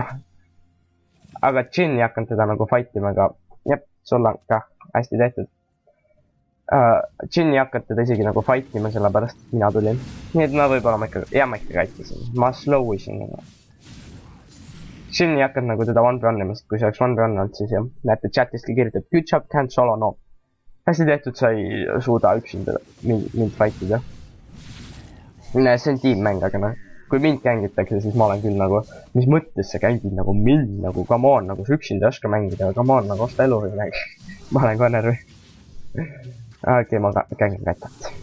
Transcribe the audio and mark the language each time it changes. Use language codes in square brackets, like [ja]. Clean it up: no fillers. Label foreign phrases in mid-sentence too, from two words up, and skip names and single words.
[et] Aga Jin ei hakanud teda nagu fightima, aga jep, sul on ka hästi tehtud. Jin ei hakanud teda isegi nagu fightima, sellepärast mina tulin. Nii et ma võib-olla ma ikka kaitsesin. Ma slow isin. Jin ei hakanud nagu teda one-run-ima, sest kui see oleks one-run olnud, siis jah, näete chatistki kirjutab [en] good job, can't solo, no. [et] Hästi tehtud, sa ei suuda üksinda mind fightida. See on tiimmäng, aga noh. Kui mind gängitakse, siis ma olen küll nagu, mis mõttes sa gängid nagu mind, nagu [en] come on, [et] nagu sa üksinda ei oska mängida, [en] come on, [et] nagu osta elu või midagi. Ma olen ka närvi. Okei, ma gängin kätat.